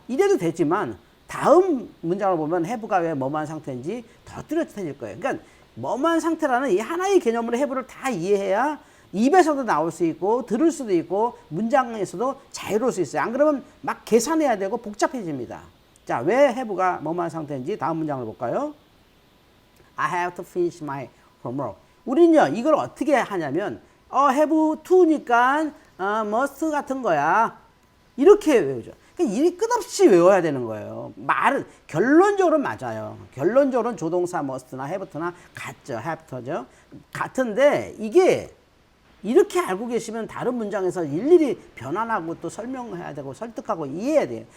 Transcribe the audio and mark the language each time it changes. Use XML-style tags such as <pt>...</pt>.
<ko>이래도 되지만 다음 문장을 보면 have가 왜 뭐만 상태인지 더 뚜렷해질 거예요. 그러니까 뭐만 상태라는 이 하나의 개념으로 have를 다 이해해야 입에서도 나올 수 있고 들을 수도 있고 문장에서도 자유로울 수 있어요. 안 그러면 막 계산해야 되고 복잡해집니다. 자, 왜 have가 뭐만 상태인지 다음 문장을 볼까요?</ko> <en>I have to finish my homework.</en> <ko>우리는요, 이걸 어떻게 하냐면 have to니까 must 같은 거야. 이렇게 외우죠. 일이 끝없이 외워야 되는 거예요. 말은 결론적으로 맞아요. 결론적으로는 조동사 must나 have나 같죠. have죠. 같은데 이게 이렇게 알고 계시면 다른 문장에서 일일이 변환하고 또 설명해야 되고 설득하고 이해해야 돼요.</ko>